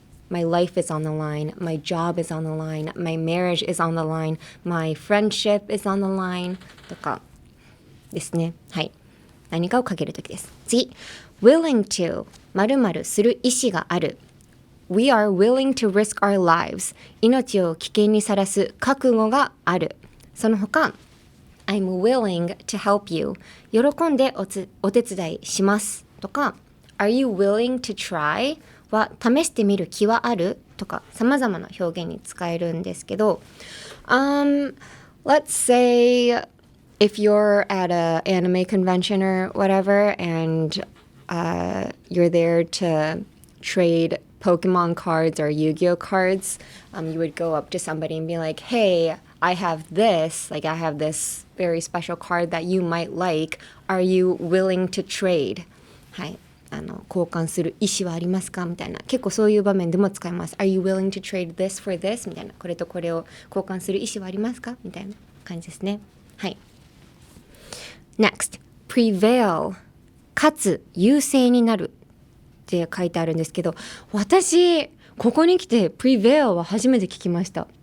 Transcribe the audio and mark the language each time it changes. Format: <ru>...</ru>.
<en>My life is on the line, my job is on the line, my marriage is on the line, my friendship is on the line</en> <ja>とかですね。はい。何かをかけるときです。次 willing to 〇〇する意思がある。</ja> <en>We are willing to risk our lives</en> <ja>命を危険にさらす覚悟がある。その他</ja> <en>I'm willing to help you</en> <ja>喜んでお手伝いしますとか</ja> <en>Are you willing to try</en> <ja>は試してみる気はあるとか様々な表現に使えるんですけど、</ja> <en>let's say if you're at a anime convention or whatever and you're there to trade Pokemon cards or Yu-Gi-Oh cards, you would go up to somebody and be like, hey, I have this very special card that you might like. Are you willing to trade?</en> <ja>はい。交換する意思はありますかみたいな。結構そういう場面でも使います。</ja> <en>Are you willing to trade this for this?</en> <ja>みたいな。これとこれを交換する意思はありますかみたいな感じですね。はい。 Next, prevail 勝つ、優勢になるって書いてあるんですけど、私ここに来て prevail は初めて聞きました。</ja>